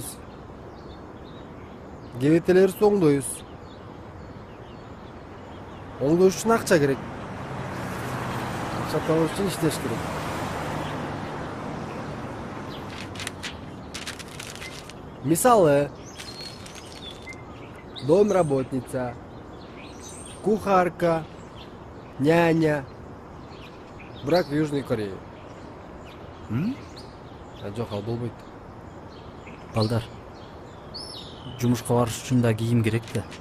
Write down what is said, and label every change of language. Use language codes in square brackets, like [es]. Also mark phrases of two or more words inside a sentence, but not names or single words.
[ky] Кебетелерибизди оңдойбуз. Оңдош үчүн акча керек. Акча табыш үчүн иштеш керек. Мисалы, [ru] домработница, кухарка, няня. Брак в Южной Корее. [ky] Жок, ал болбойт. Балдар, жумушка барыш үчүн да кийим керек да.